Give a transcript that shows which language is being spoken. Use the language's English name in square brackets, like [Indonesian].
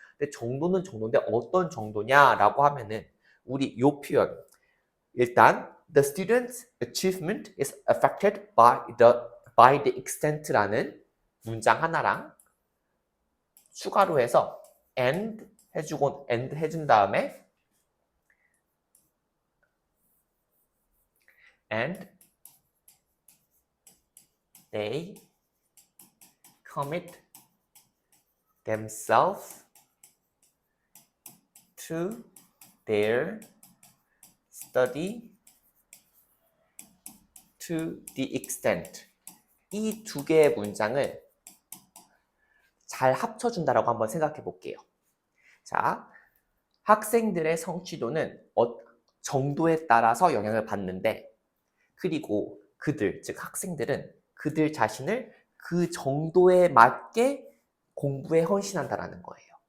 [Korean] 근데 정도는 정도인데 어떤 정도냐라고 하면은 우리 요 표현. 일단 [English] the student's achievement is affected by the extent라는 [Korean] 문장 하나랑 추가로 해서 and 해준 다음에 [English] and they commit themselves to their study to the extent. [Korean] 이 두 개의 문장을 잘 합쳐준다라고 한번 생각해 볼게요. 자, 학생들의 성취도는 정도에 따라서 영향을 받는데 그리고 그들, 즉 학생들은 그들 자신을 그 정도에 맞게 공부에 헌신한다라는 거예요.